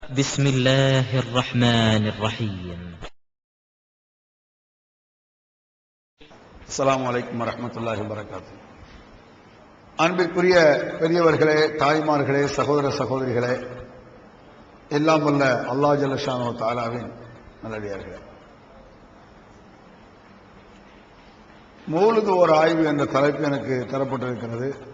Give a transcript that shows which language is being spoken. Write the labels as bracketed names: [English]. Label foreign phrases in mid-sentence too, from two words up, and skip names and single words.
[Arabic] بسم الله الرحمن الرحيم. السلام عليكم ورحمة الله وبركاته. [Tamil] அன்பிற்குரிய பெரியவர்களே, தாய்மார்களே, சகோதர சகோதரிகளே, எல்லாம் வல்ல அல்லாஹ் [Arabic] جل شأنه تعالى [Tamil] நல்லடியார்களே, மௌலிது ஒரு ஆய்வு என்ற தலைப்பு எனக்கு தரப்பட்டிருக்கிறது.